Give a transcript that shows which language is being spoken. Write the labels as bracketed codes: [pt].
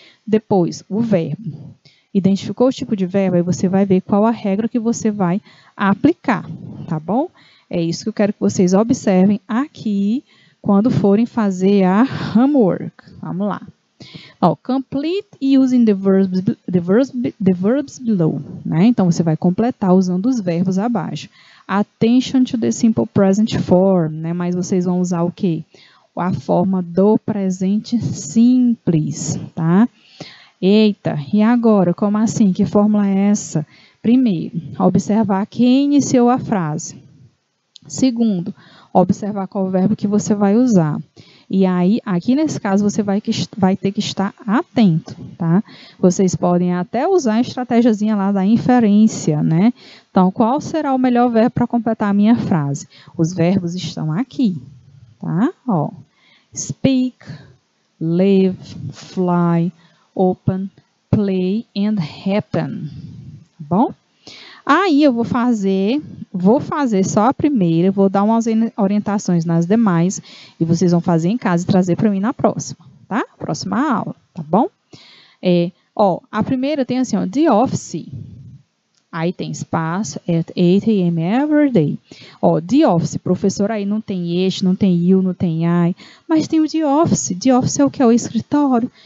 [pt] Depois, o verbo. Identificou o tipo de verbo, aí você vai ver qual a regra que você vai aplicar, tá bom? É isso que eu quero que vocês observem aqui quando forem fazer a homework. Vamos lá. [en] Complete using the verbs below, né? [pt] Então, você vai completar usando os verbos abaixo. [en] Attention to the simple present form, né? [pt] Mas vocês vão usar o quê? A forma do presente simples, tá? Eita, e agora? Como assim? Que fórmula é essa? Primeiro, observar quem iniciou a frase. Segundo, observar qual verbo que você vai usar. E aí, aqui nesse caso, você vai ter que estar atento, tá? Vocês podem até usar a estratégiazinha lá da inferência, né? Então, qual será o melhor verbo para completar a minha frase? Os verbos estão aqui, tá? Ó, speak, live, fly, open, play and happen, tá bom? Aí eu vou fazer só a primeira, vou dar umas orientações nas demais e vocês vão fazer em casa e trazer para mim na próxima, tá? Próxima aula, tá bom? A primeira tem assim, ó, the office. Aí tem espaço, at 8 a.m. every day. Ó, the office, professor, aí não tem it, não tem you, não tem I, mas tem o the office. The office é o que? É o escritório.